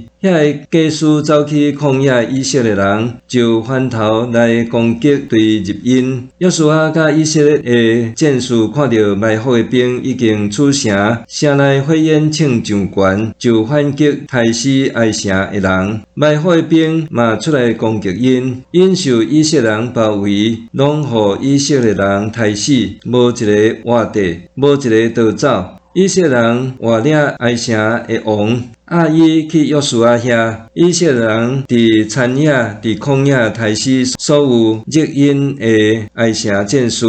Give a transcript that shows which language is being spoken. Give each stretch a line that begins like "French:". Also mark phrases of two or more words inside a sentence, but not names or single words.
Min Nan Chinese: 遐个假使走去旷野以色列人，就翻头来攻击对入因。约书亚甲以色列的战士看到埋伏的兵已经出城，城内火焰冲上悬，就反击杀死哀城的人。埋伏的兵嘛出来攻击因，因受以色列人包围，拢互以色列人杀死，无一个活地，无一个逃走。以色列人活领哀城的王亚伊去约书亚遐，以色列人伫田野、伫旷野杀死所有入因的哀城战士。